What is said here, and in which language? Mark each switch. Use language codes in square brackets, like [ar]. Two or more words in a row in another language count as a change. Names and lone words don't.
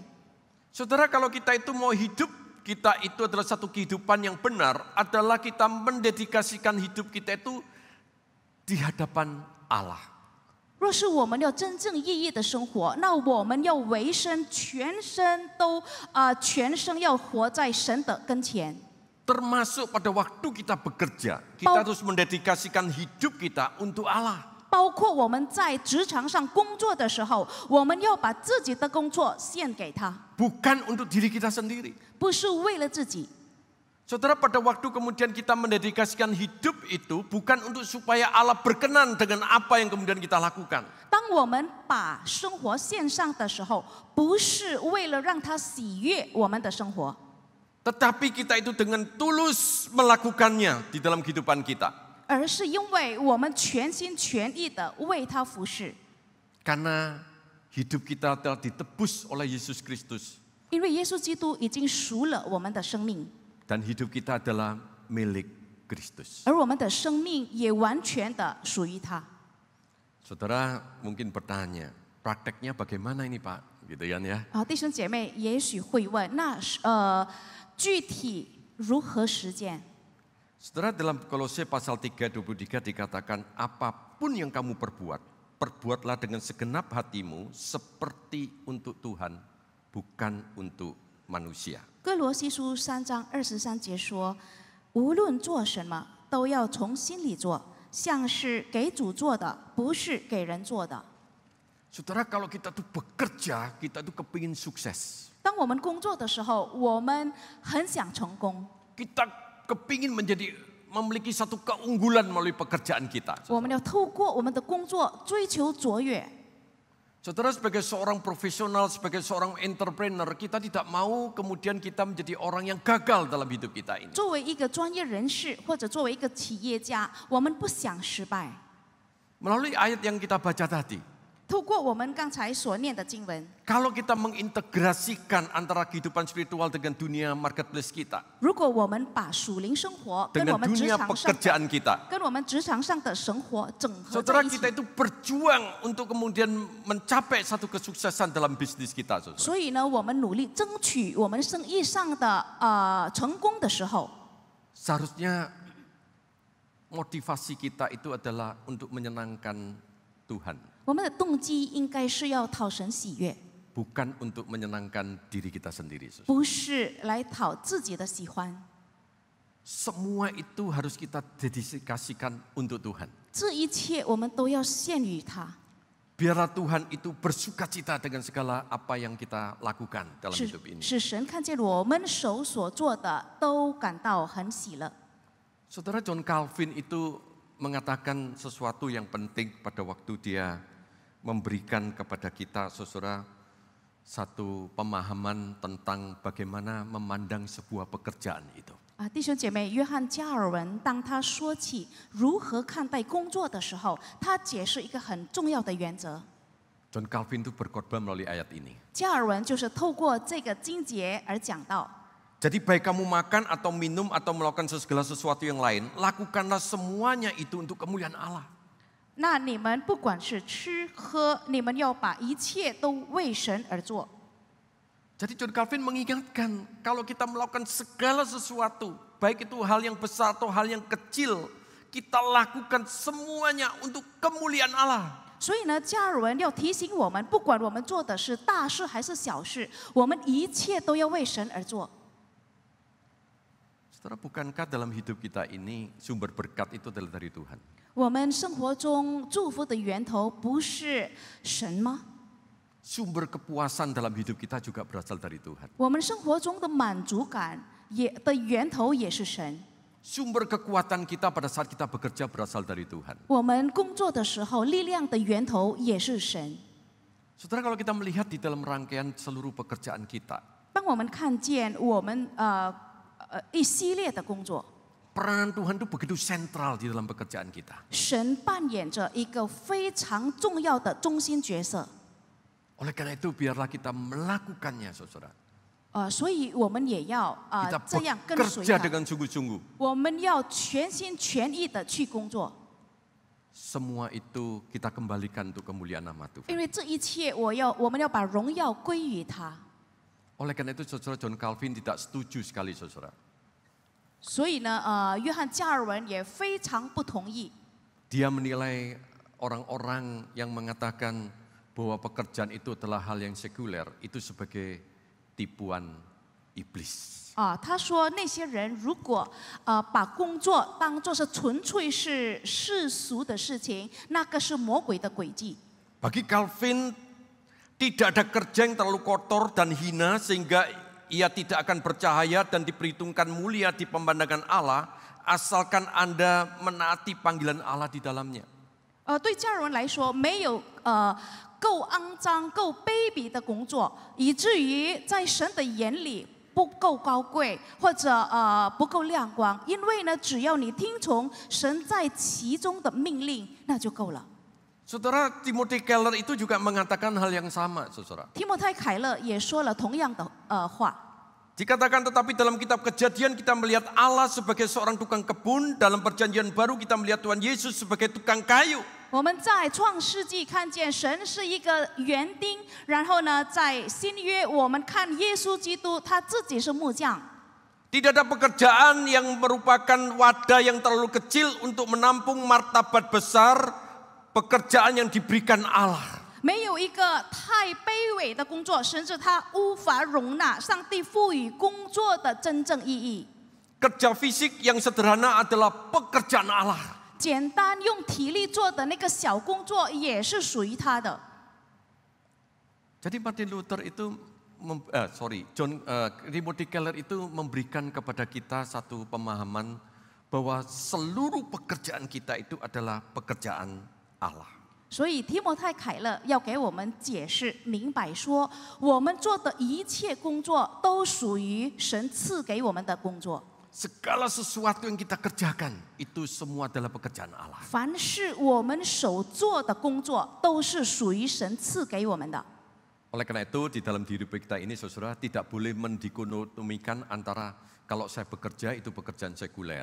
[id] Saudara, kalau kita itu mau hidup, kita itu adalah satu kehidupan yang benar, adalah kita mendedikasikan hidup kita itu di hadapan Allah. [zh] 若是我们要真正意义的生活，那我们要委身全身都全生要活在神的跟前。 [id] Termasuk pada waktu kita bekerja, kita harus mendedikasikan hidup kita untuk Allah. [zh] 包括我们在职场上工作的时候，我们要把自己的工作献给他， [id] Bukan untuk diri kita sendiri. [zh] 不是为了自己。 [id] Saudara, pada waktu kemudian kita mendedikasikan hidup itu bukan untuk supaya Allah berkenan dengan apa yang kemudian kita lakukan. [zh] 当我们把生活献上的时候，不是为了让他喜悦我们的生活， [id] Tetapi kita itu dengan tulus melakukannya di dalam kehidupan kita. [zh] 而是因为我们全心全意的为他服侍。 [id] Karena hidup kita telah ditebus oleh Yesus Kristus. [zh] 因为耶稣基督已经赎了我们的生命， [id] Dan hidup kita adalah milik Kristus. [zh] 而我们的生命也完全的属于他。 [id] Saudara mungkin bertanya, prakteknya bagaimana ini Pak? Gitu ya. [zh] 弟兄姐妹也许会问，那具体如何实践？ [id] Saudara, dalam Kolose pasal 3:23 dikatakan, apapun yang kamu perbuat, perbuatlah dengan segenap hatimu seperti untuk Tuhan, bukan untuk manusia. [zh] 哥罗西书3章23节说：“无论做什么，都要从心里做，像是给主做的，不是给人做的。” [id] Saudara, kalau kita tuh bekerja, kita tuh kepingin sukses. [zh] 当我们工作的时候，我们很想成功， [id] Kita kepingin memiliki satu keunggulan melalui pekerjaan kita. [zh] 我们要透过我们的工作追求卓越。 [id] Saudara, sebagai seorang profesional, sebagai seorang entrepreneur, kita tidak mau kemudian kita menjadi orang yang gagal dalam hidup kita ini. [zh] 作为一个专业人士或者作为一个企业家，我们不想失败。 [id] Melalui ayat yang kita baca tadi, [zh] 透过我们刚才所念的经文， [id] kalau kita mengintegrasikan antara kehidupan spiritual dengan dunia marketplace kita, [zh] 如果我们把属灵生活跟 [id] dengan [zh] 我们职 [id] dunia [zh] 场上的 [id] pekerjaan kita, [zh] 跟我们职场上的生活整合 [id] saudara [zh] 在一 [id] kita [zh] 起。 [id] itu berjuang untuk kemudian mencapai satu kesuksesan dalam bisnis kita, saudara. [zh] 所以呢，我们努力争取我们生意上的成功的时候， [id] Seharusnya motivasi kita itu adalah untuk menyenangkan Tuhan, [zh] 我们的动机应该是要讨神喜悦， [id] bukan untuk menyenangkan diri kita sendiri, saudara. [zh] 不是来讨自己的喜欢。 [id] Semua itu harus kita dedikasikan untuk Tuhan. [zh] 这一切我们都要献于他， [id] Biarlah Tuhan itu bersukacita dengan segala apa yang kita lakukan dalam [zh] 使 [id] hidup ini. [zh] 使神看见我们手所做的都感到很喜乐。 [id] Saudara, John Calvin itu mengatakan sesuatu yang penting pada waktu dia memberikan kepada kita, saudara, satu pemahaman tentang bagaimana memandang sebuah pekerjaan itu. [zh] 弟兄姐妹，约翰加尔文当他说起如何看待工作的时候，他解释一个很重要的原则。 [id] John Calvin itu berkhotbah melalui ayat ini. [zh] 加尔文就是透过这个经节而讲到， [id] Jadi baik kamu makan atau minum atau melakukan segala sesuatu yang lain, lakukanlah semuanya itu untuk kemuliaan Allah. [zh] 那你们不管是吃喝，你们要把一切都为神而做。 [id] Jadi John Calvin mengingatkan, kalau kita melakukan segala sesuatu, baik itu hal yang besar atau hal yang kecil, kita lakukan semuanya untuk kemuliaan Allah. [zh] 所以呢，加尔文要提醒我们，不管我们做的是大事还是小事，我们一切都要为神而做。 [id] Saudara, bukankah dalam hidup kita ini sumber berkat itu adalah dari Tuhan? [zh] 我们生活中祝福的源头不是神吗？ [id] Sumber kepuasan dalam hidup kita juga berasal dari Tuhan. [zh] 我们生活中的满足感的源头也是神。 [id] Sumber kekuatan kita pada saat kita bekerja berasal dari Tuhan. [zh] 我们工作的时候，力量的源头也是神。 [id] Saudara, kalau kita melihat di dalam rangkaian seluruh pekerjaan kita, [zh] 当我们看见我们一系列的工作， [id] peranan Tuhan itu begitu sentral di dalam pekerjaan kita. [zh] 神扮演着一个非常重要的中心角色。 [id] Oleh karena itu biarlah kita melakukannya, saudara. [zh] 所以我们也要 [id] Kita [zh] 这样跟随 [id] bekerja [zh] 他。 [id] dengan sungguh-sungguh. [zh] 我们要全心全意的去工作， [id] Semua itu kita kembalikan untuk kemuliaan nama Tuhan. [zh] 因为这一切我们要把荣耀归于他。 [id] Oleh karena itu saudara, John Calvin tidak setuju sekali, saudara. [zh] 所以呢，约翰加尔文也非常不同意。 [id] Dia menilai orang-orang yang mengatakan bahwa pekerjaan itu adalah hal yang sekuler, itu sebagai tipuan iblis. [zh] 他说那些人如果把工作当作是纯粹是世俗的事情，那个是魔鬼的诡计。 [id] Bagi Calvin tidak ada kerja yang terlalu kotor dan hina sehingga ia tidak akan bercahaya dan diperhitungkan mulia di pemandangan Allah, asalkan Anda menaati panggilan Allah di dalamnya. [zh] 对加尔文来说，没有够肮脏、够卑鄙的工作，以至于在神的眼里不够高贵，或者不够亮光。因为呢，只要你听从神在其中的命令，那就够了。 [id] Saudara, Timothy Keller itu juga mengatakan hal yang sama, saudara. [zh] 提摩太凯勒也说了同样的话。 [id] Dikatakan tetapi dalam kitab Kejadian kita melihat Allah sebagai seorang tukang kebun, dalam perjanjian baru kita melihat Tuhan Yesus sebagai tukang kayu. [zh] 我们在创世纪看见神是一个园丁，然后呢，在新约我们看耶稣基督，他自己是木匠。 [id] Tidak ada pekerjaan yang merupakan wadah yang terlalu kecil untuk menampung martabat besar, pekerjaan yang diberikan Allah. [zh] 没有一个太卑微的工作，甚至他无法容纳上帝赋予工作的真正意义。 [id] Kerja fisik yang sederhana adalah pekerjaan Allah. [zh] 简单用体力做的那个小工作也是属于他的。 [id] Jadi Martin Luther itu, Timothy Keller itu memberikan kepada kita satu pemahaman bahwa seluruh pekerjaan kita itu adalah pekerjaan Allah. [zh] 所以提摩太凯勒要给我们解释明白说，我们做的一切工作都属于神赐给我们的工作。 [id] Segala sesuatu yang kita kerjakan itu semua adalah pekerjaan Allah. [zh] 凡是我们手做的工作，都是属于神赐给我们的。 [id] Oleh karena itu di dalam diri kita ini saudara tidak boleh mendikotomikan antara kalau saya bekerja itu pekerjaan sekuler.